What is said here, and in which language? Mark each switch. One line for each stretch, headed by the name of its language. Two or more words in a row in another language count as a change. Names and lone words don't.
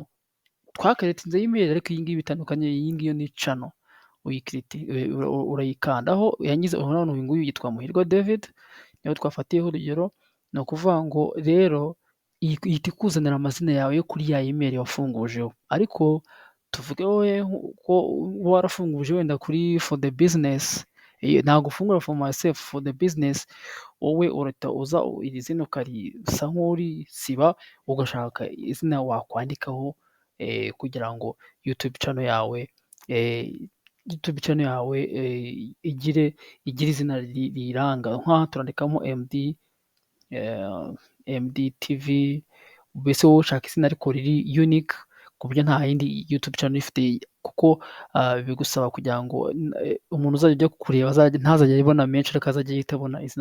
Kinyarwanda: Twakaretinze email, ariko iyi ngiyi bitandukanye. Iyi ngiyi ni channel, urayikandaho. Urabona uyu nguyu yitwa Muhirwa David, niyo twafatiyeho urugero. Ni ukuvuga ngo rero ihita ikuzanira amazina yawe yo kuri ya email wafungujeho. Ariko tuvuge wowe ko warafunguje wenda kuri
English: for the business,
Kinyarwanda: ntabwo ufungura
English: for myself, for the business.
Kinyarwanda: Wowe urahita uza iri zina ukarisa nk'urisiba, ugashaka izina wakwandikaho kugira ngo YouTube channel yawe igire izina riyiranga. Nk'aha turandikamo MD TV, mbese wowe ushaka izina ariko riri unique ku buryo nta yindi YouTube channel ifite, kuko bigusaba kugira ngo umuntu uzajya ujya kureba ntazajya ayibona menshi, ariko azajya ahita abona izina.